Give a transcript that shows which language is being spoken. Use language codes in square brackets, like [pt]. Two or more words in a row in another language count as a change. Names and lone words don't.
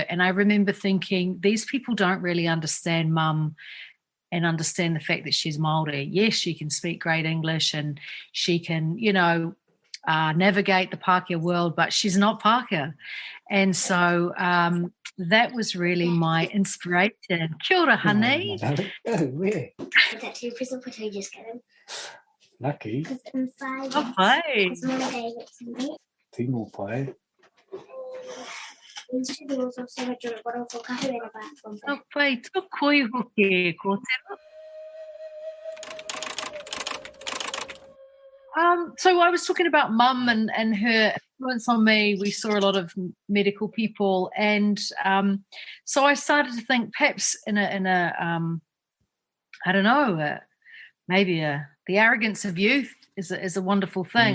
[en] And I remember thinking, these people don't really understand Mum and understand the fact that she's Māori. Yes, she can speak great English and she can, navigate the Pākehā world, but she's not Pākehā. And so that was really my inspiration. [mi] Kia ora, honey. [en] Where? Is that your present? What did you just get him? Lucky. Because inside. [mi] Oh, pai. Tino pai. Oh, pai, tō koi hoki ko te. [en] So I was talking about Mum and her influence on me. We saw a lot of medical people, and so I started to think perhaps in a I don't know, maybe the arrogance of youth is a wonderful thing.